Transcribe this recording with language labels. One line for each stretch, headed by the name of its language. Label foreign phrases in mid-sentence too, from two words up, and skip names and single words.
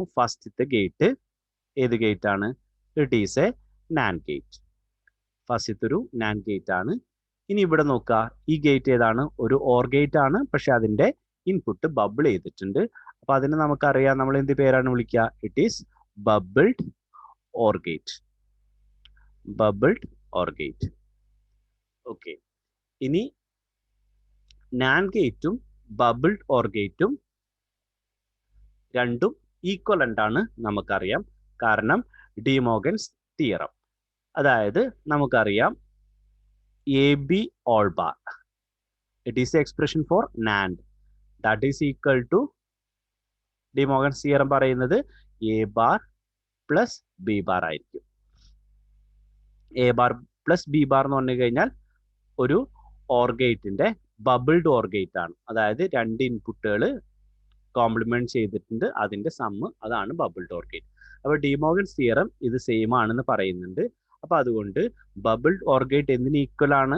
Malayalam: ഫസ്റ്റത്തെ ഗേറ്റ് ഏത് ഗേറ്റ് ആണ്?
English: it is a NAND gate.
Malayalam: ഫസ്റ്റത്തെ ഒരു
English: NAND gate
Malayalam: ആണ്. ഇനി ഇവിടെ നോക്കുക, ഈ ഗേറ്റ് ഏതാണ്? ഒരു
English: OR gate
Malayalam: ആണ്, പക്ഷെ അതിന്റെ
English: input bubble
Malayalam: ചെയ്തിട്ടുണ്ട്. അപ്പൊ അതിന് നമുക്കറിയാം, നമ്മൾ എന്ത് പേരാണ് വിളിക്കുക?
English: it is bubbled OR gate. Bubbled OR gate.
Malayalam: ഓക്കെ, ഇനി
English: NAND gate-um bubbled OR gate-um
Malayalam: രണ്ടും ഈക്വലന്റ് ആണ് നമുക്കറിയാം, കാരണം
English: De Morgan's theorem. അതായത് നമുക്കറിയാം AB all bar, it is the expression for NAND, that is equal to De Morgan's theorem
Malayalam: പറയുന്നത്
English: A bar plus B bar ആയിരിക്കും.
Malayalam: A bar plus B bar എന്ന് പറഞ്ഞു കഴിഞ്ഞാൽ ഒരു
English: OR gate-inte bubbled OR gate
Malayalam: ആണ്. അതായത് രണ്ട്
English: inputs complement
Malayalam: ചെയ്തിട്ടുണ്ട്, അതിന്റെ സമ്മ്, അതാണ്
English: bubbled OR gate.
Malayalam: അപ്പോൾ
English: De Morgan's theorem
Malayalam: ഇത് സെയിം ആണെന്ന് പറയുന്നുണ്ട്. അപ്പൊ അതുകൊണ്ട്
English: bubbled OR gate
Malayalam: എന്തിന് ഈക്വൽ ആണ്?